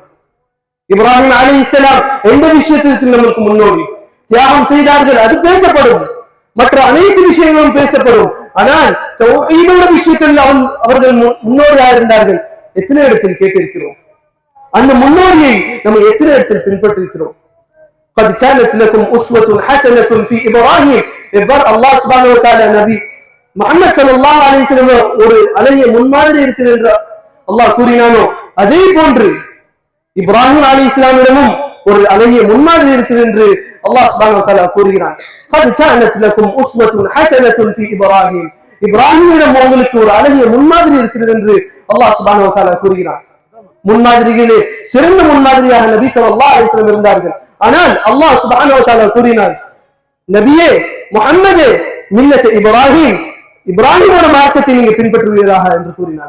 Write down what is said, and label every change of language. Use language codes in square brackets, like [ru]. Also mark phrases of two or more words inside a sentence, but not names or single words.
[ta] இப்ராஹிம் அலைஹிஸ்ஸலாம் எந்த விஷயத்திற்கு நமக்கு முன்னோடி தியாகம் செய்தார்கள், அது பேசப்படும். மற்ற அனைத்து விஷயங்களும் பேசப்படும். ஆனால் தௌஹீதோட விஷயத்தில் அவர்கள் முன்னோடியாக இருந்தார்கள். எத்தனை இடத்தில் கேட்டிருக்கிறோம்? அந்த முன்னோடியை நம்ம எத்தனை இடத்தில் பின்பற்றிருக்கிறோம்? [ar] قد كانت لكم أسوة حسنة في إبراهيم. [ta] எவ்வாறு [ar] الله سبحانه وتعالى [ta] நபி முஹம்மது [ar] صلى الله عليه وسلم [ta] ஒரு அழகிய முன்மாதிரி இருக்குது என்று அல்லாஹ் கூறினானோ, அதே போன்று இப்ராஹிம் அலைஹிஸ்ஸலாமிடமும் ஒரு அழகிய முன்மாதிரி இருக்குது என்று [ar] الله سبحانه وتعالى [ta] கூறுகிறான். [ar] قد كانت لكم أسوة حسنة في إبراهيم. [ta] இப்ராஹிமிடம் உங்களுக்கு ஒரு அழகிய முன்மாதிரி இருக்கிறது என்று [ar] الله سبحانه وتعالى [ta] கூறுகிறான். முன்மாதிரிகளே சிறந்த முன்மாதிரியாக நபி [ar] صلى الله عليه وسلم [ta] இருந்தார்கள். ஆனால் [ar] الله سبحانه وتعالى [ta] கூறினார், நபியே முஹம்மதே [ar] ملة إبراهيم, [ta] இப்ராஹிமோட மார்க்கத்தை நீங்க பின்பற்றுவீராக என்று கூறினார்.